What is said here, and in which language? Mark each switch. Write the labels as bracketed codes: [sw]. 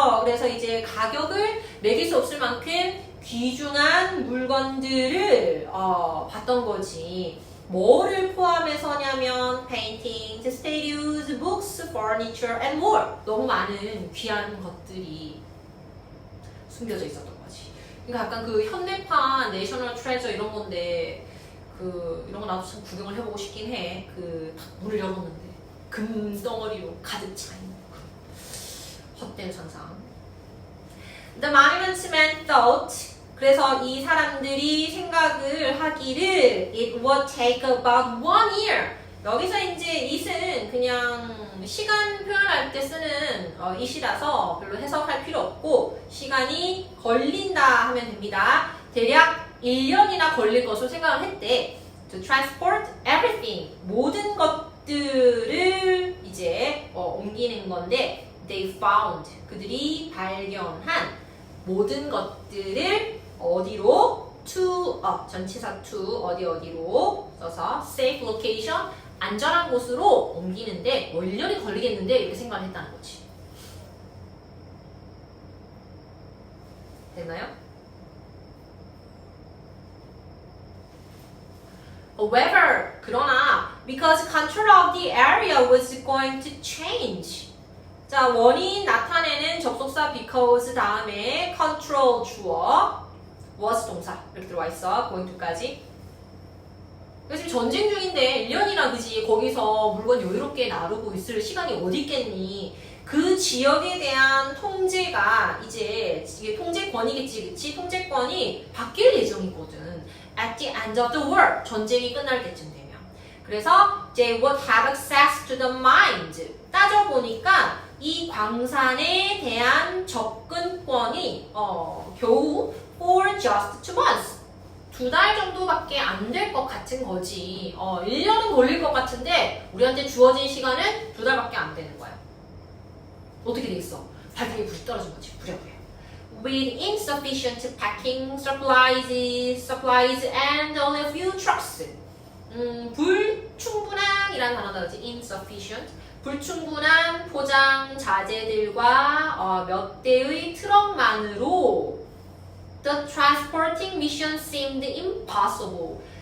[ko] 그래서 이제 가격을 매길 수 없을 만큼 귀중한 물건들을 봤던 거지. 뭐를 포함해서냐면 [en] paintings, statues, books, furniture, and more. [ko] 너무 많은 귀한 것들이 숨겨져 있었던 거지. 그러니까 약간 그 현대판 내셔널 트레저 이런 건데 이런 거 나도 참 구경을 해보고 싶긴 해. 딱 문을 열었는데 금덩어리로 가득 차 있는 헛된 상상. [en] The monument's man thought. [ko] 그래서 이 사람들이 생각을 하기를 [en] it would take about 1 year. [ko] 여기서 이제 it은 그냥 시간 표현할 때 쓰는 it이라서 별로 해석할 필요 없고 시간이 걸린다 하면 됩니다. 대략 1년이나 걸릴 것으로 생각을 했대. [en] To transport everything. [ko] 모든 것들을 이제 옮기는 건데 [en] they found. [ko] 그들이 발견한 모든 것들을 어디로? to, 전치사 to, 어디로 써서 [en] safe location, [ko] 안전한 곳으로 옮기는데 1년이 걸리겠는데 이렇게 생각을 했다는 거지. 됐나요? [en] However, [ko] 그러나 [en] because control of the area was going to change. [ko] 자, 원인 나타내는 접속사 because 다음에 control 주어 was 동사 이렇게 들어와 있어. [en] going to까지. [ko] 지금 전쟁 중인데 1년이나 그지 거기서 물건 여유롭게 나르고 있을 시간이 어디 있겠니? 그 지역에 대한 통제가 이제 이게 통제권이겠지, 그치? 통제권이 바뀔 예정이거든. [en] At the end of the war, [ko] 전쟁이 끝날 때쯤 되면. 그래서 [en] they would have access to the mines. [ko] 따져보니까 이 광산에 대한 접근권이 겨우 [en] for just 2 months. [ko] 2달 정도밖에 안 될 것 같은 거지. 1년은 걸릴 것 같은데 우리한테 주어진 시간은 2달밖에 안 되는 거야. 어떻게 돼 있어? 발등에 불이 떨어진 거지. 부랴부랴. [en] With insufficient packing supplies and only a few trucks. [ko] 불충분한이라는 단어다 그렇지. insufficient. 불충분한 포장 자재들과 몇 대의 트럭만으로 [en] the transporting mission seemed impossible.